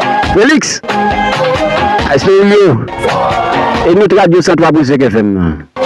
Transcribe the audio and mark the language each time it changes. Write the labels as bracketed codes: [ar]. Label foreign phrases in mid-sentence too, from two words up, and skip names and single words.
[ht] Félix, a espere yo. E nou radyo cent trois point cinq F M nan.